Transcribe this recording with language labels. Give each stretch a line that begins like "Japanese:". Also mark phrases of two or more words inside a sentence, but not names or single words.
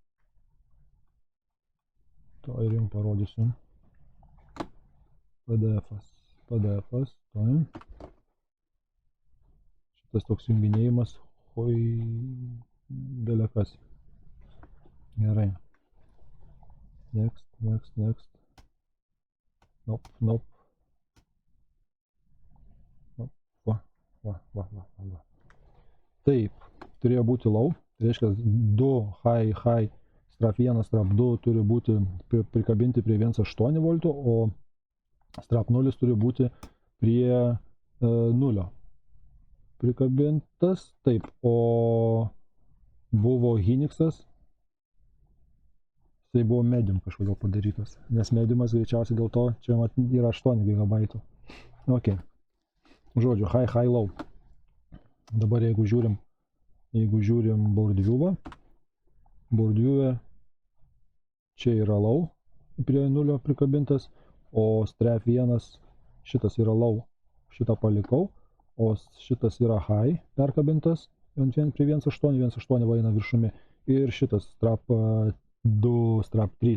Lithuanian: To ir jums parodysiu. PDF-as. Šitas toks junginėjimas. Belekas. Gerai.
English: Next. Nope.
Lithuanian: Va. Taip, turėjo būti low. Tai reiškia 2 high, strap 1, strap 2 turi būti prikabinti prie 1.8 voltų, o strap 0 turi būti prie 0 prikabintas. Taip, o buvo Hynixas. Tai buvo medium kažkodėl padarytas, nes mediumas greičiausiai dėl to čia yra 8 GB. Ok. Žodžiu,
English: high, low.
Lithuanian: Dabar jeigu žiūrim
English: board view'ą,
Lithuanian: čia yra low, prie 0 prikabintas, o strap 1, šitas yra low, šitą palikau, o šitas yra high perkabintas, prie 1.8 va eina viršumi, ir šitas strap 2, strap 3.